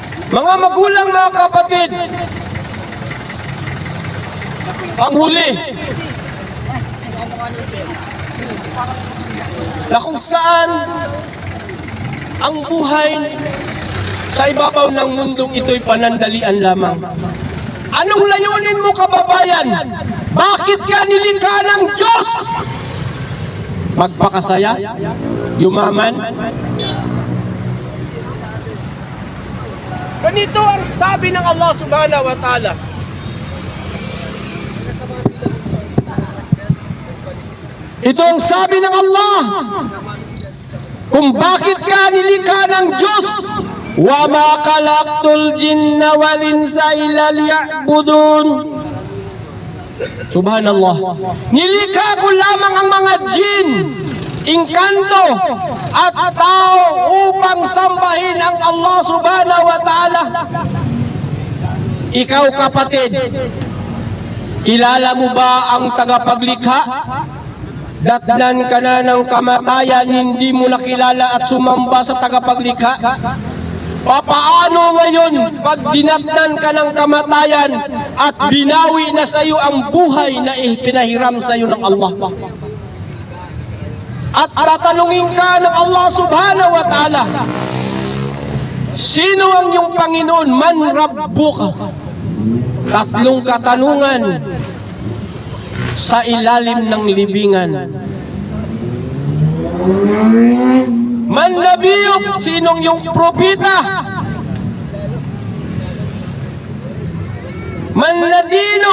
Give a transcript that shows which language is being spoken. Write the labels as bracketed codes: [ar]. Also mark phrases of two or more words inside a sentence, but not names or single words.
[tl] Mga magulang, mga kapatid, ang huli na kung saan ang buhay sa ibabaw ng mundong ito'y panandalian lamang. Anong layunin mo, kababayan? Bakit ka nilikha ng Diyos? Magpakasaya? Yumaman? Ganito ang sabi ng Allah [ar] سبحانه وتعالى. [tl] Ito ang sabi ng Allah kung bakit ka nilikha ng Diyos. [ar] وما خلقت الجن والإنس إلا ليعبدون. [tl] Subhanallah. Nilikha ko lamang ang mga jin, engkanto at tao upang sambahin ang Allah [ar] سبحانه وتعالى. [tl] Ikaw, kapatid, kilala mo ba ang tagapaglikha? Datnan ka na ng kamatayan, hindi mo nakilala at sumamba sa tagapaglikha? Papaano ngayon pag dinatnan ka ng kamatayan at binawi na sa iyo ang buhay na ipinahiram sa iyo ng Allah? At tatanungin ka ng Allah [ar] سبحانه وتعالى, [tl] sino ang iyong Panginoon? [ar] من ربك? [tl] Tatlong katanungan sa ilalim ng libingan. [ar] من نبيك? [tl] Sinong iyong propeta? [ar] من دينك?